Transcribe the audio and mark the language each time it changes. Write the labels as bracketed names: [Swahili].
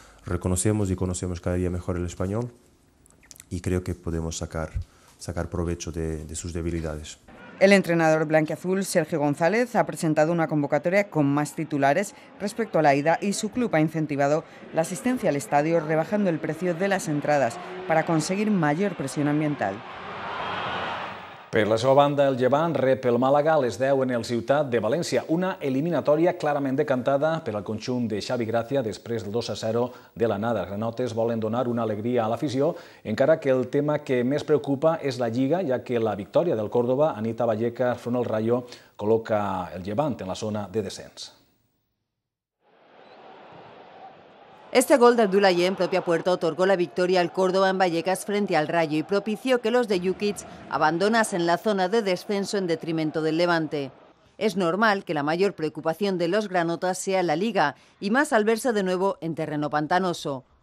[Spanish] Reconocemos y conocemos cada día mejor el español y creo que podemos sacar provecho de sus debilidades. El entrenador blanquiazul, Sergio González, ha presentado una convocatoria con más titulares respecto a la ida y su club ha incentivado la asistencia al estadio rebajando el precio de las entradas para conseguir mayor presión ambiental. [Catalan] Per la seva banda, el Llevant rep el Màlaga a les 10 en el Ciutat de València, una eliminatòria clarament decantada per al conjunt de Xavi Gracia després del 2-0 de l'anada. Els granotes volen donar una alegria a l'afició, encara que el tema que més preocupa és la Lliga, ja que la victòria del Córdoba, Anita Vallecas, front al Rayo, col·loca el Llevant en la zona de descens. [Spanish] Este gol de Abdoulaye en propia puerta otorgó la victoria al Córdoba en Vallecas frente al Rayo y propició que los de Jukic abandonasen la zona de descenso en detrimento del Levante. Es normal que la mayor preocupación de los granotas sea la Liga, y más al verse de nuevo en terreno pantanoso.